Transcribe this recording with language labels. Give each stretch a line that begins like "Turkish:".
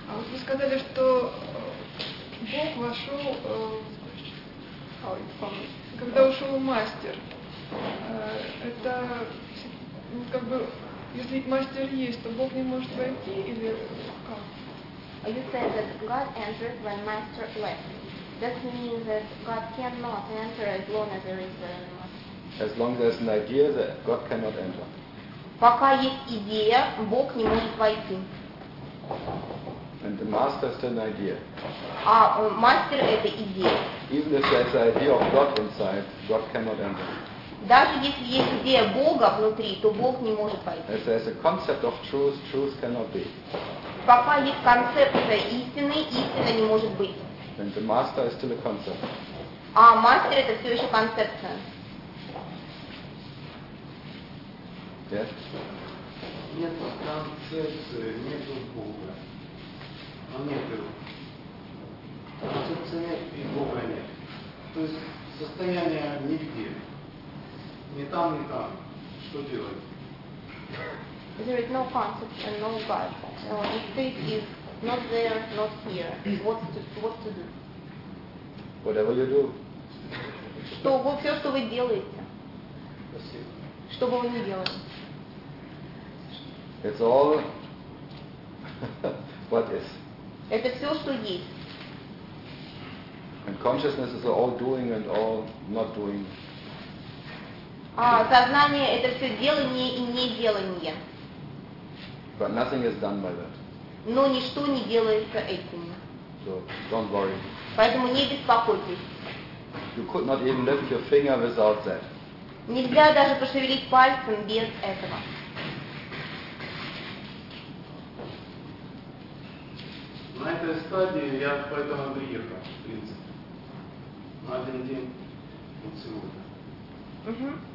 Russian: Вы сказали, что Бог вошел, когда ушел мастер. Это как бы, если мастер есть, то Бог не может войти или как?
English: You said that God entered when Master left. Does it mean that God cannot enter as long as there is a Master? As long as there is an idea, that God cannot enter.
Russian: Пока есть идея, Бог не может войти.
English: And the Master is still an idea.
Russian: А Мастер – это идея.
English: Even if there is an idea of God inside, God cannot enter.
Russian: Даже если есть идея Бога внутри, то Бог не может войти.
English: If there is a concept of truth, truth cannot be.
Russian: Пока есть концепция истины, истина не может быть.
English: And the Master is still a concept.
Russian: А Мастер – это все еще концепция.
English: Yes?
Russian: Нет концепции, нет Бога. А нет его. Концепции нет и Бога нет. То есть состояние нигде. Ни там, ни там. Что делать?
English: There is no concept and no God. The state is not there, not here. What to do? Whatever you do.
Russian: Что вы все, что вы делаете? Спасибо. Что бы вы ни делали?
English: It's all what is.
Russian: Это все, что есть.
English: And consciousness is all doing and all not doing.
Russian: А сознание это все делание и не делание.
English: But nothing is done by that.
Russian: Но ничто не делается этим.
English: So don't worry.
Russian: Поэтому не беспокойтесь.
English: You could not even lift your finger without that.
Russian: Нельзя даже пошевелить пальцем без этого. На этой стадии я поэтому приехал, в принципе, на один день, вот сегодня.